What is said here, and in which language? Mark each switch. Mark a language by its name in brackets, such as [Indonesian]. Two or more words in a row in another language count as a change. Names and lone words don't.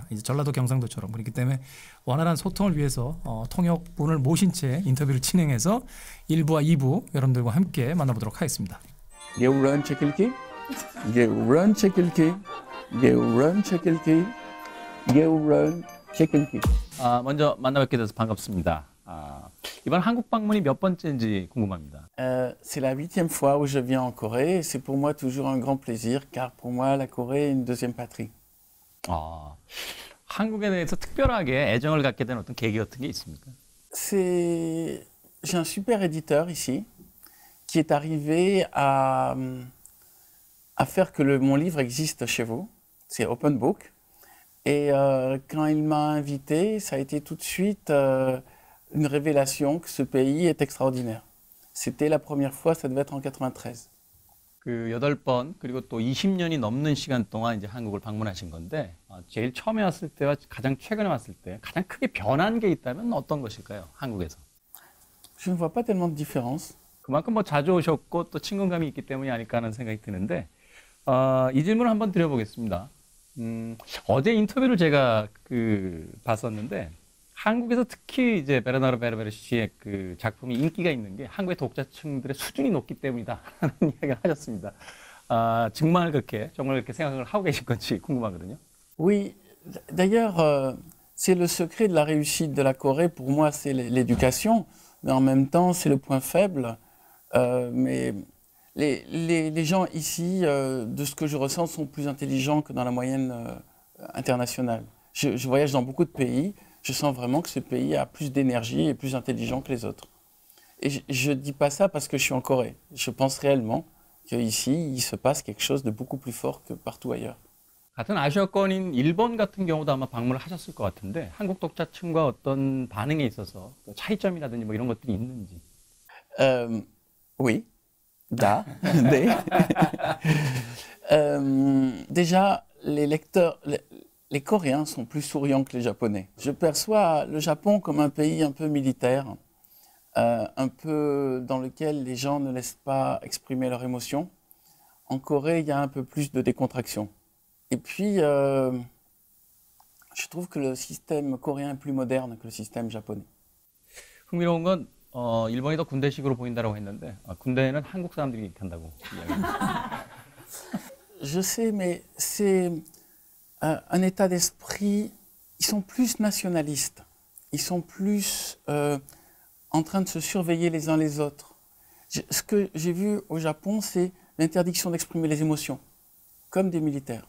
[Korean] 이제 전라도 경상도처럼. 그렇기 때문에 원활한 소통을 위해서 통역분을 모신 채 인터뷰를 진행해서 1부와 2부 여러분들과 함께 만나보도록 하겠습니다. 게으른 책 읽기, 게으른 책 읽기, 게으른 책 읽기, 게으른 책 읽기. 먼저 만나뵙게 돼서 반갑습니다. 이번 한국 방문이 몇 번째인지 궁금합니다. [French] C'est la 8e fois où je viens en Corée et c'est pour moi toujours un grand plaisir car pour moi la Corée est une deuxième patrie. [Korean] 한국에 대해서 특별하게 애정을 갖게 된 어떤 계기 같은 게 있습니까? [French] J'ai un super éditeur ici qui est arrivé à faire que mon livre existe chez vous. C'est Open Book. Et quand il m'a invité, ça a été tout de suite une révélation que ce pays est extraordinaire. C'était la première fois, ça devait être en 93. [Korean] 그 8번 그리고 또 20년이 넘는 시간 동안 이제 한국을 방문하신 건데 제일 처음에 왔을 때와 가장 최근에 왔을 때 가장 크게 변한 게 있다면 어떤 것일까요? 한국에서. [French] Je ne vois pas tellement de différence. [Korean] 그만큼 뭐 자주 오셨고 또 친근감이 있기 때문이 아닐까 하는 생각이 드는데 이 질문을 한번 드려보겠습니다. 어제 인터뷰를 제가 봤었는데 한국에서 특히 이제 베르나르 베르베르 씨의 그 작품이 인기가 있는 게 한국의 독자층들의 수준이 높기 때문이다 하는 이야기를 하셨습니다. 정말 그렇게 생각을 하고 계신 건지 궁금하거든요. [French] Oui, d'ailleurs, c'est le secret de la réussite de la Corée. Pour moi, c'est l'éducation, mais en même temps, c'est le point faible. Mais les gens ici, de ce que je ressens, sont plus intelligents que dans la moyenne internationale. Je voyage dans beaucoup de pays. Je sens vraiment que ce pays a plus d'énergie et plus intelligent que les autres. Et je ne dis pas ça parce que je suis en Corée. Je pense réellement qu'ici, il se passe quelque chose de beaucoup plus fort que partout ailleurs. [Korean] 같은 아시아권인 일본 같은 경우도 아마 방문을 하셨을 것 같은데 한국 독자층과 어떤 반응에 있어서 차이점이라든지 뭐 이런 것들이 있는지. [French] Oui, da, des. Déjà, les lecteurs... Les Coréens sont plus souriants que les Japonais. Je perçois le Japon comme un pays un peu militaire, un peu dans lequel les gens ne laissent pas exprimer leurs émotions. En Corée, il y a un peu plus de décontraction. Et puis, je trouve que le système coréen est plus moderne que le système japonais. [Korean] 흥미로운 건 일본이 더 군대식으로 보인다고 했는데 군대는 한국 사람들이 간다고 이야기합니다. [French] Je sais, mais un état d'esprit, ils sont plus nationalistes, ils sont plus en train de se surveiller les uns les autres. Ce que j'ai vu au Japon, c'est l'interdiction d'exprimer les émotions, comme des militaires.